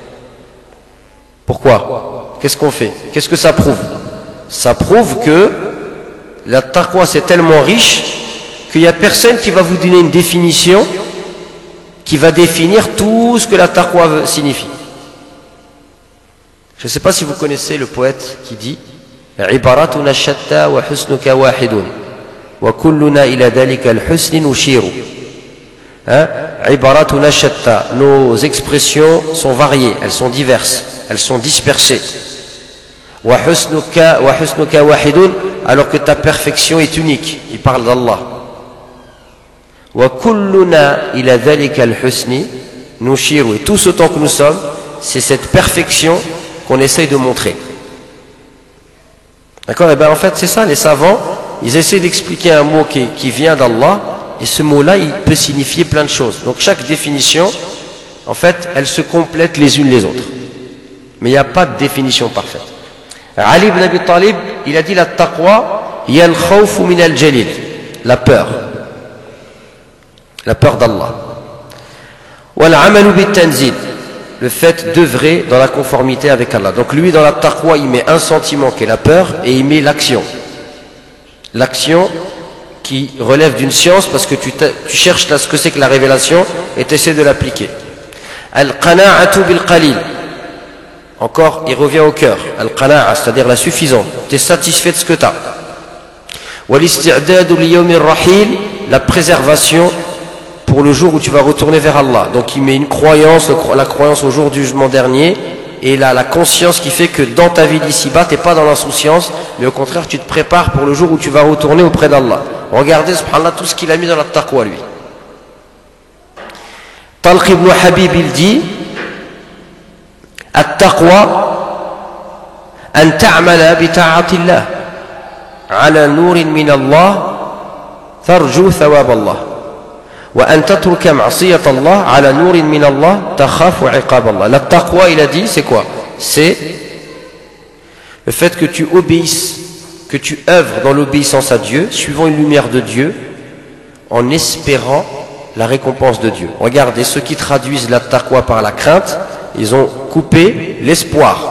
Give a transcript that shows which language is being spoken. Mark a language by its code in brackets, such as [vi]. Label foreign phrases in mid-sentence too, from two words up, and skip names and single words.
[fr] Pourquoi? Qu'est-ce qu'on fait? Qu'est-ce que ça prouve? Ça prouve que la taqwa c'est tellement riche qu'il n'y a personne qui va vous donner une définition qui va définir tout ce que la taqwa signifie. Je ne sais pas si vous connaissez le poète qui dit [ar] عباراتنا شتى وحسنك واحد وكلنا إلى ذاك الحسن يشير. عباراتنا شتى, [fr] nos expressions sont variées, elles sont diverses, elles sont dispersées. [ar] وحسنك واحد, [fr] alors que ta perfection est unique. Il parle d'Allah. [ar] وكلنا إلى ذلك الحسن يشير. [fr] Et tout ce temps que nous sommes, c'est cette perfection qu'on essaye de montrer. D'accord? Et bien en fait c'est ça, les savants, ils essaient d'expliquer un mot qui vient d'Allah. Et ce mot-là, il peut signifier plein de choses. Donc chaque définition, en fait, elle se complète les unes les autres. Mais il n'y a pas de définition parfaite. Ali ibn Abi Talib, il a dit la taqwa, [ar] هي الخوف من الجليل, [fr] la peur d'Allah. [ar] والعمل بالتنزيل, [fr] le fait d'œuvrer dans la conformité avec Allah. Donc lui, dans la taqwa, il met un sentiment qui est la peur et il met l'action. L'action qui relève d'une science parce que tu cherches là ce que c'est que la révélation et tu essaies de l'appliquer. [ar] القناعة بالقليل. [fr] Encore, il revient au cœur. Al-qana'a, c'est-à-dire la suffisance. Tu es satisfait de ce que tu as. [ar] والاستعداد ليوم الرحيل, [fr] la préservation pour le jour où tu vas retourner vers Allah. Donc il met une croyance, la croyance au jour du jugement dernier, et là la conscience qui fait que dans ta vie d'ici-bas, tu n'es pas dans l'insouciance, mais au contraire tu te prépares pour le jour où tu vas retourner auprès d'Allah. Regardez, subhanallah, tout ce qu'il a mis dans la taqwa, lui. [ar] Talq ibn Habib, [fr] il dit [ar] التقوى أن تعمل بطاعة الله على نور من الله ترجو ثواب الله. وأن تترك معصية الله على نور من الله تخاف عقاب الله. [fr] La taqwa, il a dit, c'est quoi? C'est le fait que tu obéisses, que tu œuvres dans l'obéissance à Dieu, suivant une lumière de Dieu, en espérant la récompense de Dieu. Regardez, ceux qui traduisent la taqwa par la crainte, ils ont coupé l'espoir.